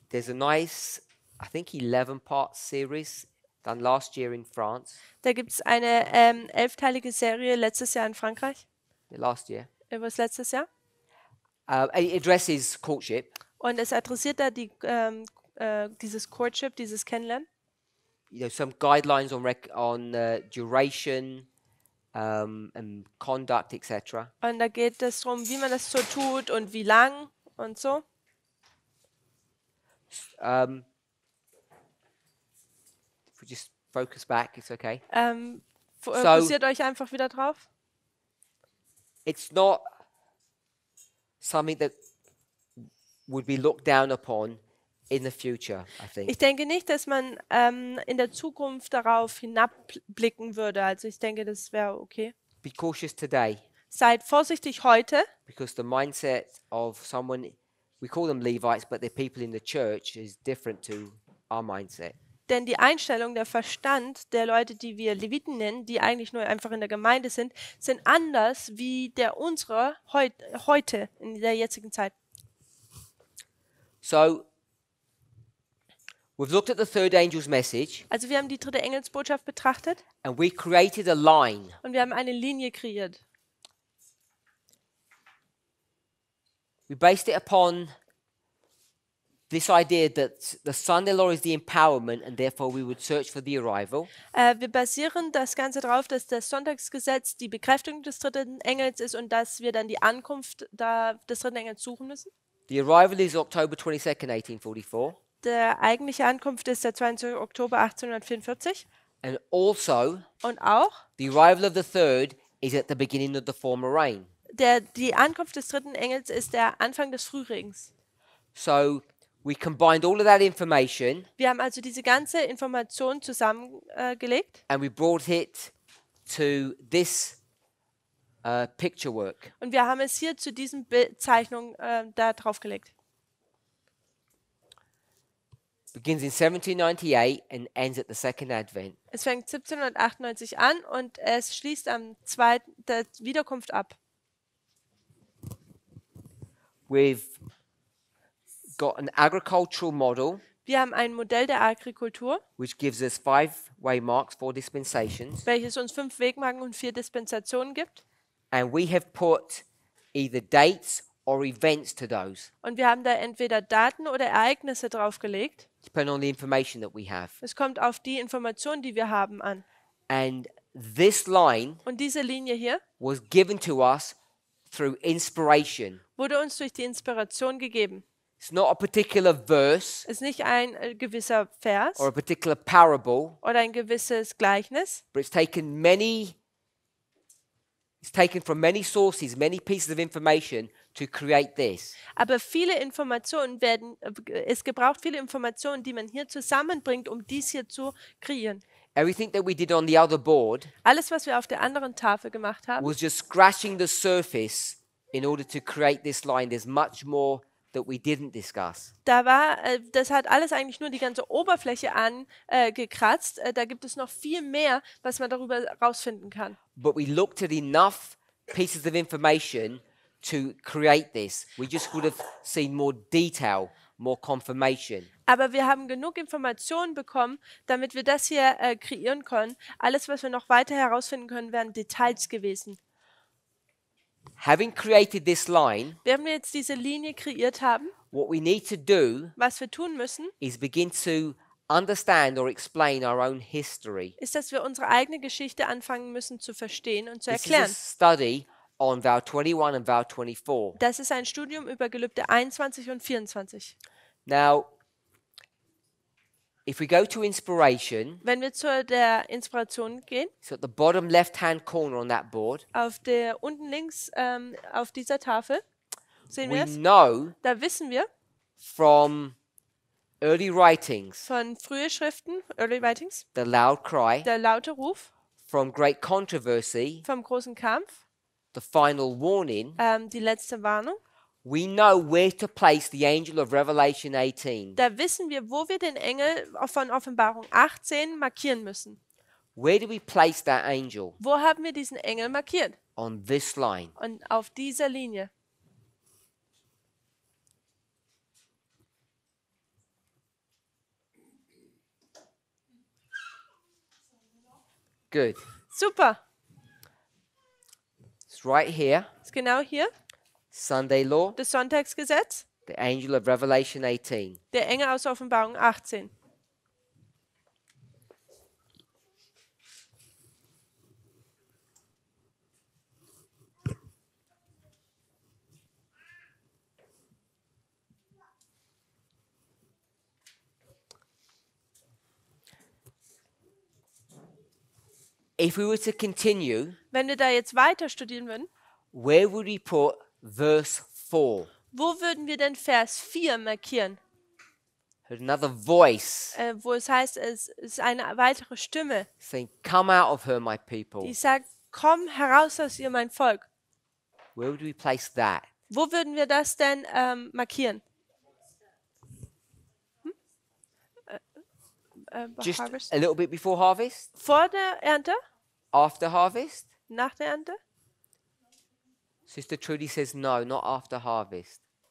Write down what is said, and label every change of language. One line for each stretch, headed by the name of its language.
English: There's a nice, I think 11-part series done last year in France.
German: Da gibt es eine 11-teilige Serie letztes Jahr in Frankreich.
English: Last year.
German: Was letztes Jahr?
English: It addresses courtship.
German: Und es adressiert da dieses Courtship, dieses Kennenlernen.
English: You know, some guidelines on duration and conduct, etc.
German: Und da geht es darum, wie man das so tut und wie lang und so.
English: If we just focus back, it's okay.
German: Fokussiert euch einfach wieder drauf.
English: It's not something that would be looked down upon in the future, I think.
German: Ich denke nicht, dass man in der Zukunft darauf hinabblicken würde. Also ich denke, das wäre okay.
English: Be cautious today,
German: Seid vorsichtig heute,
English: because the mindset of someone, we call them Levites, but they're people in the church, is different to our mindset.
German: denn die Einstellung, der Verstand der Leute, die wir Leviten nennen, die eigentlich nur einfach in der Gemeinde sind anders wie der unsere heute, in der jetzigen Zeit.
English: So, we've looked at the third angel's message,
German: Also wir haben die dritte Engelsbotschaft betrachtet
English: and we created a line.
German: und wir haben eine Linie kreiert.
English: We based it upon this idea that the Sunday law is the empowerment, and therefore we would search for the arrival.
German: Wir basieren das Ganze darauf, dass das Sonntagsgesetz die Bekräftigung des dritten Engels ist und dass wir dann die Ankunft des dritten Engels suchen müssen.
English: The arrival is October 22nd, 1844.
German: Der eigentliche Ankunft ist der 22. Oktober 1844.
English: And also,
German: Und auch
English: the arrival of the third is at the beginning of the former rain.
German: die Ankunft des dritten Engels ist der Anfang des Frührings.
English: So we combined all of that information
German: Wir haben also diese ganze Information zusammengelegt
English: and we brought it to this picture work.
German: und wir haben es hier zu diesen Zeichnungen da draufgelegt.
English: begins in 1798 and ends at the second advent.
German: Es fängt 1798 an und es schließt am zweiten der Wiederkunft ab.
English: We've got an agricultural model
German: Wir haben ein Modell der Agrikultur,
English: which gives us 5 waymarks, 4 dispensations,
German: welches uns 5 Wegmarken und 4 Dispensationen gibt.
English: and we have put either dates or events to those,
German: Und wir haben da entweder Daten oder Ereignisse draufgelegt.
English: depending on the information that we have.
German: Es kommt auf die Informationen, die wir haben, an.
English: And this line
German: Und diese Linie hier
English: was given to us through inspiration.
German: wurde uns durch die Inspiration gegeben.
English: It's not a particular verse
German: Ist nicht ein gewisser Vers
English: or a particular parable,
German: oder ein gewisses Gleichnis,
English: but it's taken from many sources, many pieces of information to create this.
German: aber viele Informationen werden, es gebraucht viele Informationen, die man hier zusammenbringt, um dies hier zu kreieren.
English: Everything that we did on the other board
German: Alles, was wir auf der anderen Tafel gemacht haben,
English: was just scratching the surface in order to create this line. There's much more that we didn't discuss.
German: das hat alles eigentlich nur die ganze Oberfläche angekratzt. Da gibt es noch viel mehr, was man darüber rausfinden kann.
English: But we looked at enough pieces of information to create this. We just would have seen more detail, more confirmation.
German: Aber wir haben genug Informationen bekommen, damit wir das hier kreieren können. Alles, was wir noch weiter herausfinden können, wären Details gewesen.
English: Having created this line,
German: Während wir jetzt diese Linie kreiert haben,
English: what we need to do
German: was wir tun müssen,
English: is begin to understand or explain our own history.
German: ist, dass wir unsere eigene Geschichte anfangen müssen zu verstehen und zu
English: This is a
German: erklären.
English: study on vow 21 and vow 24.
German: Das ist ein Studium über Gelübde 21 und 24.
English: Now, if we go to inspiration,
German: Wenn wir zu der Inspiration gehen,
English: it's at the bottom left-hand corner on that board.
German: auf der unten links auf dieser Tafel, sehen wir
English: We know
German: da wissen wir
English: from early writings,
German: von frühen Schriften, Early Writings,
English: the loud cry,
German: der laute Ruf,
English: from great controversy,
German: vom großen Kampf,
English: the final warning.
German: die letzte Warnung.
English: We know where to place the angel of Revelation 18.
German: Da wissen wir, wo wir den Engel von Offenbarung 18 markieren müssen.
English: Where do we place that angel?
German: Wo haben wir diesen Engel markiert?
English: On this line.
German: Und auf dieser Linie.
English: Good.
German: Super.
English: It's right here.
German: Ist genau hier
English: Sunday law,
German: das Sonntagsgesetz,
English: the angel of Revelation 18.
German: der Engel aus Offenbarung 18.
English: If we were to continue,
German: Wenn wir da jetzt weiter studieren würden,
English: where would we put verse 4?
German: wo würden wir denn Vers 4 markieren?
English: Heard another voice
German: Wo es heißt, es ist eine weitere Stimme,
English: saying, "Come out of her, my people."
German: die sagt, komm heraus aus ihr, mein Volk.
English: Where would we place that?
German: Wo würden wir das denn markieren?
English: Just Harvest? a little bit before harvest?
German: Vor der Ernte?
English: After harvest?
German: Nach der Ernte?
English: Sister Trudy says no, not after harvest.